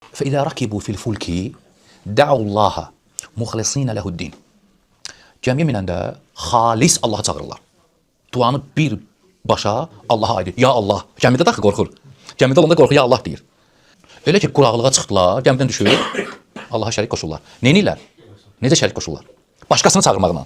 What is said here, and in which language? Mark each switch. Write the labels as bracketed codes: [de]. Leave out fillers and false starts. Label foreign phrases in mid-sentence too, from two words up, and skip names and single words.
[ar] فإذا ركبوا في الفلك دعوا الله مخلصين له الدين. [az] Gəmiyə minəndə xalis Allah'a çağırırlar. Duanı bir başa Allah'a aid. [ar] يا الله. [az] Gəmidə daxı qorxur. Gəmidə olanda qorxur, [ar] يا الله [az] deyir. Elə ki quraqlığa çıxdılar, gəmidən düşür, Allah'a şərik qoşurlar. Neynirlər? Necə şərik qoşurlar? Başqasını çağırmaqla.